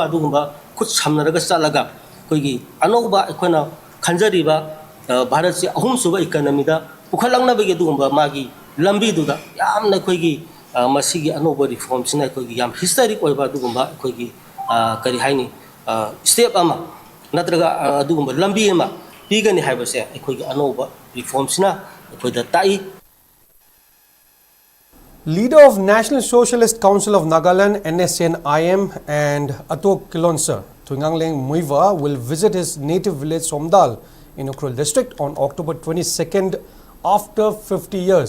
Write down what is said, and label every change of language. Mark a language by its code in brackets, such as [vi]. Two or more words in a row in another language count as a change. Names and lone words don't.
[mni] ꯑꯗꯨꯒꯨꯝꯕ ꯈꯨꯠ ꯁꯝꯅꯔꯒ ꯆꯠꯂꯒ ꯑꯩꯈꯣꯏꯒꯤ ꯑꯅꯧꯕ ꯑꯩꯈꯣꯏꯅ ꯈꯟꯖꯔꯤꯕ ꯚꯥꯔꯠꯁꯤ ꯑꯍꯨꯝꯁꯨꯕ ꯏꯀꯣꯅꯣꯃꯤꯗ ꯄꯨꯈꯠꯂꯛꯅꯕꯒꯤ ꯑꯗꯨꯒꯨꯝꯕ ꯃꯥꯒꯤ ꯂꯝꯕꯤꯗꯨꯗ ꯌꯥꯝꯅ ꯑꯩꯈꯣꯏꯒꯤ ꯃꯁꯤꯒꯤ ꯑꯅꯧꯕ ꯔꯤꯐꯣꯔꯝꯁꯤꯅ ꯑꯩꯈꯣꯏꯒꯤ ꯌꯥꯝ ꯍꯤꯁꯇꯣꯔꯤꯛ ꯑꯣꯏꯕ ꯑꯗꯨꯒꯨꯝꯕ ꯑꯩꯈꯣꯏꯒꯤ ꯀꯔꯤ ꯍꯥꯏꯅꯤ ꯁ꯭ꯇꯦꯞ ꯑꯃ ꯅꯠꯇ꯭ꯔꯒ ꯑꯗꯨꯒꯨꯝꯕ ꯂꯝꯕꯤ ꯑꯃ pigani haibase aikoigi anouba reforms na aikoida tai. [en] Leader of National Socialist Council of Nagaland NSCN-IM and Atok Kilonsa Thungangleng Muiva will visit his native village Somdal in Ukhrul district on October 22nd after 50 years.